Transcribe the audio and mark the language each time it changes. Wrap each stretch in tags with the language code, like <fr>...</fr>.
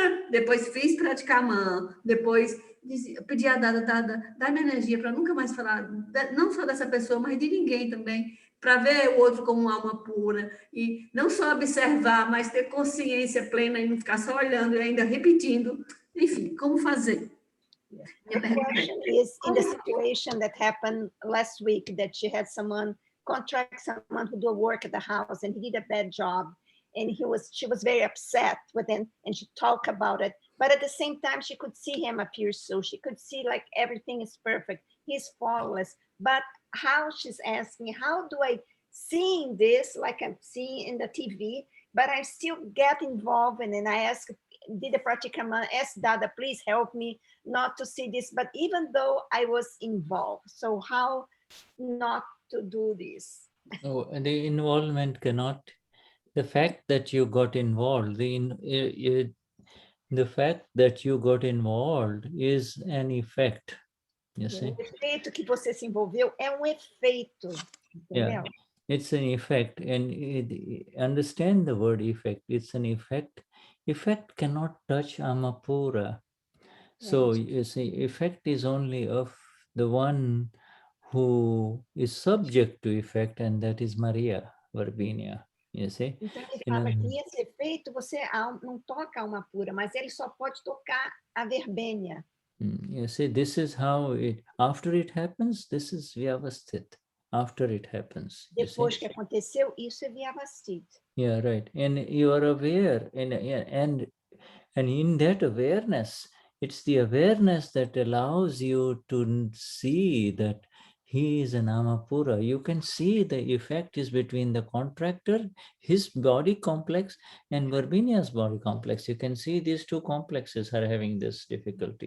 <pt>Depois fiz praticamã, depois eu pedi a Dada, dá-me energia para nunca mais falar, não só dessa pessoa, mas de ninguém também, para ver o outro como uma alma pura, e não só observar, mas ter consciência plena e não ficar só olhando e ainda repetindo. Enfim, como fazer?</pt> <en>The question is, in the situation that happened last week, that she had contract someone who do work at the house, and he did a bad job, and she was very upset with him, and she talked about it. But at the same time, she could see him appear, so she could see like everything is perfect, he's flawless. But how she's asking, how do I seeing this like I'm seeing in the TV, but I still get involved, and I did the praticama, asked Dada, please help me not to see this, but even though I was involved, so how not to do this? Oh, and the involvement cannot, the fact that you got involved, the fact that you got involved is an effect, you see.</en> <pt>O efeito que você se envolveu é efeito, entendeu?</pt> <en>Yeah, it's an effect, and understand the word effect. It's an effect. Effect cannot touch Amapura. So you see, effect is only of the one who is subject to effect, and that is Maria Verbinia. You see?</en> <pt>Então ele fala que esse efeito você não toca a alma pura, mas ele só pode tocar a verbênia.</pt> <en>You see, this is how after it happens, this is Vyavasthit. After it happens.</en> <pt>Depois que aconteceu, isso é Vyavasthit.</pt> <en>Yeah, right. And you are aware, and in that awareness, it's the awareness that allows you to see that he is an Amapura. You can see the effect is between the contractor, his body complex, and Verbinia's body complex. You can see these two complexes are having this difficulty.</en>